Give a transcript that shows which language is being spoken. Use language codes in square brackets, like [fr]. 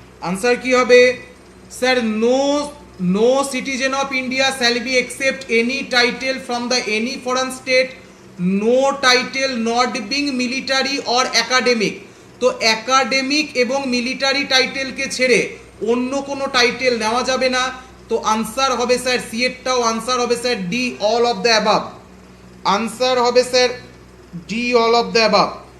[bn] Answer কি হবে sir? [en] no citizen of India shall be accept any title from the any foreign state, no title not being military or academic। [bn] তো academic এবং military টাইটেলকে ছেড়ে অন্য কোনো title নেওয়া যাবে না। তো আনসার হবে স্যার সি এরটাও আনসার হবে sir D, [en] All of the above. [bn] Answer হবে sir D, [en] All of the above.